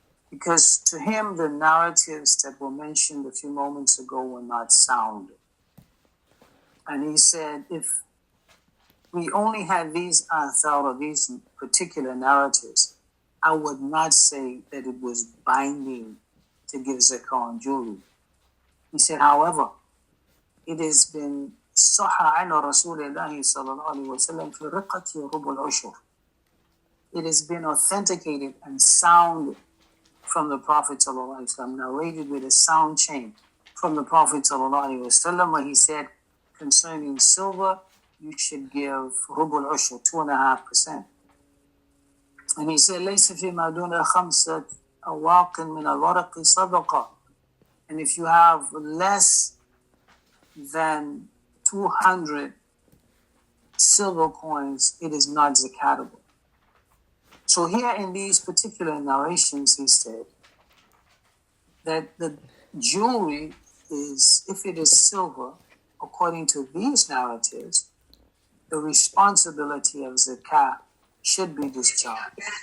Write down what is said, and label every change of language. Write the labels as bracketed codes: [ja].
[en] Because to him, the narratives that were mentioned a few moments ago were not sound. And he said, if we only had these athar, or these particular narratives, I would not say that it was binding to give zakah on jewelry. He said, however, it has been [ar] صح عن رسول الله صلى الله عليه وسلم في رقة ربع العشر. [en] It has been authenticated and sound from the Prophet sallallahu alaihi wasallam, narrated with a sound chain from the Prophet sallallahu alaihi wasallam, where he said concerning silver you should give rubul ushur, 2.5%. And he said, [ar] ليس فيما دون 5 أواق من الورق صدقة. [en] And if you have less than 200 silver coins, it is not zakatable. So here in these particular narrations, he said that the jewelry is, if it is silver, according to these narratives, the responsibility of zakat should be discharged.